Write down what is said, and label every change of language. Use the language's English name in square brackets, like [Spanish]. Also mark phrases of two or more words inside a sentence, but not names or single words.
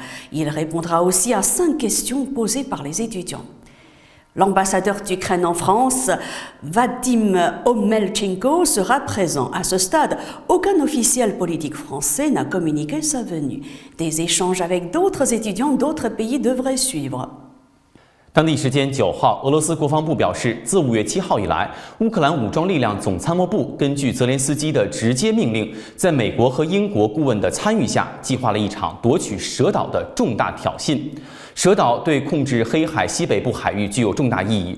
[French] Il répondra aussi à 5 questions posées par les étudiants. L'ambassadeur d'Ukraine en France, Vadim Omelchenko, sera présent. À ce stade, aucun officiel politique français n'a communiqué sa venue. Des échanges avec d'autres étudiants d'autres pays devraient suivre. [Chinese] 当地时间9号，俄罗斯国防部表示，自5月7号以来，乌克兰武装力量总参谋部根据泽连斯基的直接命令，在美国和英国顾问的参与下，计划了一场夺取蛇岛的重大挑衅。蛇岛对控制黑海西北部海域具有重大意义。